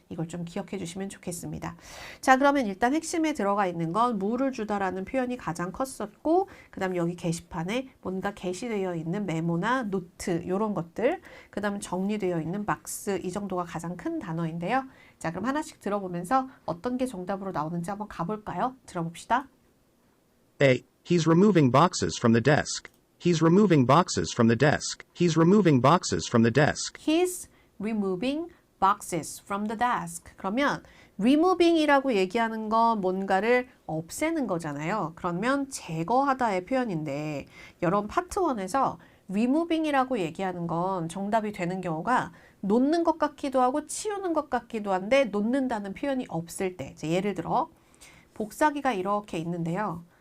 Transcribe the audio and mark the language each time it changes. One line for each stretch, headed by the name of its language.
Korean: 이걸 좀 기억해 주시면 좋겠습니다. 자, 그러면 일단 핵심에 들어가 있는 건 물을 주다라는 표현이 가장 컸었고 그 다음 여기 게시판에 뭔가 게시되어 있는 메모나 노트 이런 것들 그 다음 정리되어 있는 박스 이 정도가 가장 큰 단어인데요. 자, 그럼 하나씩 들어보면서 어떤 게 정답으로 나오는지 한번 가볼까요? 들어봅시다.
English: A. He's removing boxes from the desk. He's removing boxes from the desk. He's removing boxes from the desk. He's removing boxes from the desk.
Korean: 그러면 removing이라고 얘기하는 건 뭔가를 없애는 거잖아요. 그러면 제거하다의 표현인데 여러분 파트 1에서 removing이라고 얘기하는 건 정답이 되는 경우가 놓는 것 같기도 하고 치우는 것 같기도 한데 놓는다는 표현이 없을 때 예를 들어 복사기가 이렇게 있는데요.